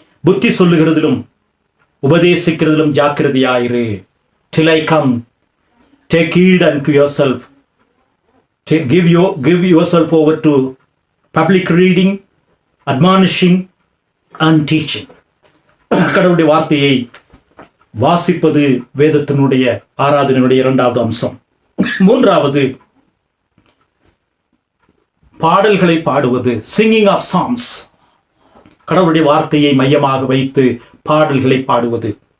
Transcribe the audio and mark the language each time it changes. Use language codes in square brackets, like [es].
[ta] புத்தி சொல்லுகிறதிலும் உபதேசிக்கிறதிலும் ஜாக்கிரதையாயிரு. [en] Till I come, take heed unto yourself. Give yourself over to public reading, admonishing and teaching. [ta] கடவுளுடைய வார்த்தையை வாசிப்பது வேதத்தினுடைய ஆராதனையுடைய 2வது அம்சம். 3வது, பாடல்களை பாடுவது, [en] Singing of songs. [ta] கடவுளுடைய வார்த்தையை மையமாக வைத்து பாடல்களை பாடுவது.